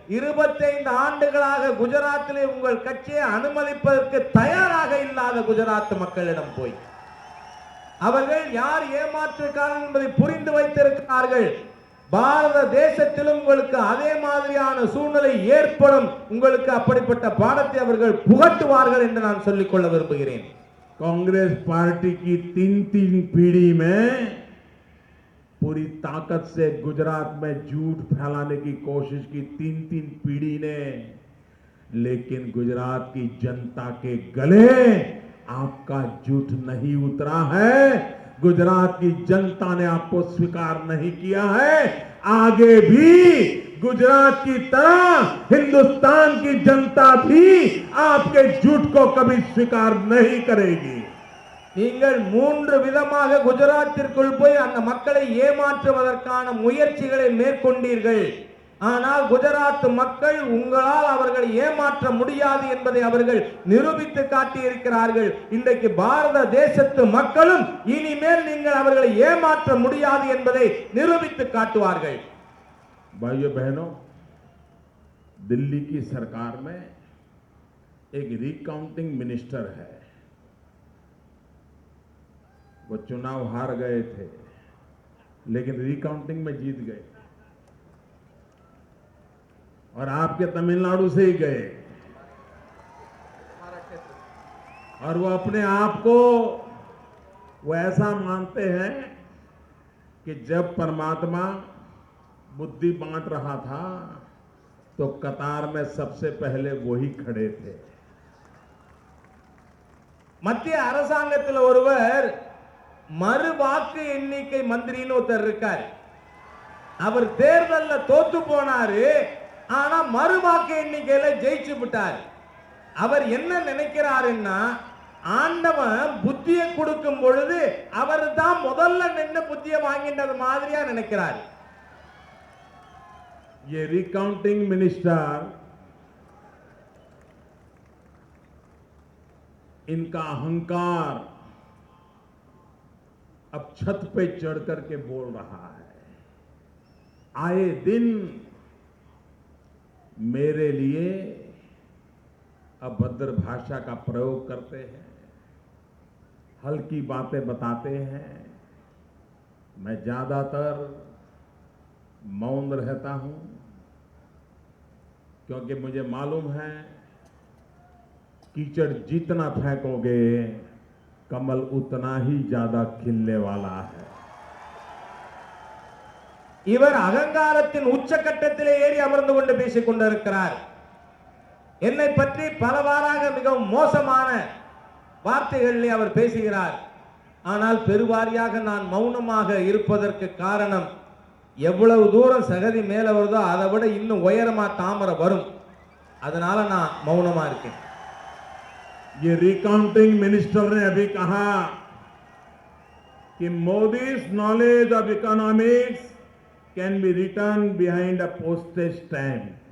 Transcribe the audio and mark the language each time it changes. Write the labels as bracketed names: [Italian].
[Tamil] 25 ஆண்டுகளாக குஜராத்திலே உங்கள் கட்சியை அனுமதிப்பதற்கு தயாராக இல்லாத குஜராத் மக்களிடம் போய் அவர்கள் யார் ஏமாற்றுக்காரர்கள் என்பதை புரிந்து வைத்திருக்கிறார்கள். பாரத தேசத்திலும் உங்களுக்கு அதே மாதிரியான சூழ்நிலை ஏற்படும், உங்களுக்கு அப்படிப்பட்ட பாடத்தை அவர்கள் புகட்டுவார்கள் என்று நான் சொல்லிக் கொள்ள விரும்புகிறேன். [Hindi] कांग्रेस पार्टी की 3 पीढ़ी में पूरी ताकत से गुजरात में झूठ फैलाने की कोशिश की, 3 पीढ़ी ने, लेकिन गुजरात की जनता के गले आपका झूठ नहीं उतरा है। गुजरात की जनता ने आपको स्वीकार नहीं किया है। आगे भी गुजरात की तरह हिंदुस्तान की जनता भी आपके झूठ को कभी स्वीकार नहीं करेगी। [Tamil] நீங்கள் 3 விதமாக குஜராத்திற்குள் போய் அந்த மக்களை ஏமாற்றுவதற்கான முயற்சிகளை மேற்கொண்டீர்கள். ஆனால் குஜராத் மக்கள் உங்களால் அவர்களை ஏமாற்ற முடியாது என்பதை அவர்கள் நிரூபித்து காட்டியிருக்கிறார்கள். இன்றைக்கு பாரத தேசத்து மக்களும் இனிமேல் நீங்கள் அவர்களை ஏமாற்ற முடியாது என்பதை நிரூபித்து காட்டுவார்கள். [Hindi] भाइयों बहनों, दिल्ली की सरकार में एक रिकाउंटिंग मिनिस्टर है। वो चुनाव हार गए थे, लेकिन रिकाउंटिंग में जीत गए और आपके तमिलनाडु से ही गए और वो अपने आप को वो ऐसा मानते हैं कि जब परमात्मा बुद्धि बांट रहा था तो कतार में सबसे पहले वही खड़े थे। [Tamil] மத்திய அரசாங்கத்தில் ஒருவர் மறு வாக்கு எண்ணிக்கை மந்திரின்னு ஒருத்தர் இருக்கார். அவர் தேர்தல்ல தோத்து போனாரு, ஆனா மறு வாக்கு எண்ணிக்கையில ஜெயிச்சு விட்டார். அவர் என்ன நினைக்கிறாருன்னா, ஆண்டவன் புத்தியை கொடுக்கும் பொழுது அவர் தான் முதல்ல நின்று புத்தியை வாங்கிட்டது மாதிரியா நினைக்கிறார். [Hindi] ये रिकाउंटिंग मिनिस्टर इनका अहंकार अब छत पे चढ़ करके बोल रहा है। आए दिन मेरे लिए अभद्र भाषा का प्रयोग करते हैं, हल्की बातें बताते हैं। मैं ज्यादातर मौन रहता हूं क्योंकि मुझे मालूम है कीचड़ जितना फेंकोगे कमल उतना ही ज्यादा खिलने वाला है। [Tamil] இவர் அகங்காரத்தின் உச்சக்கட்டத்திலே ஏறி அமர்ந்து கொண்டு பேசிக் கொண்டிருக்கிறார். என்னை பற்றி பலவாறாக மிகவும் மோசமான வார்த்தைகளிலே அவர் பேசுகிறார். ஆனால் பெருவாரியாக நான் மௌனமாக இருப்பதற்கு காரணம், எவ்வளவு தூரம் சகதி மேல வருதோ அதை விட இன்னும் உயரமா தாமரை வரும், அதனால நான் மௌனமா இருக்கேன். [Hindi] ये रिकाउंटिंग मिनिस्टर ने अभी कहा कि [English] Modi's knowledge of economics can be written behind a postage stamp।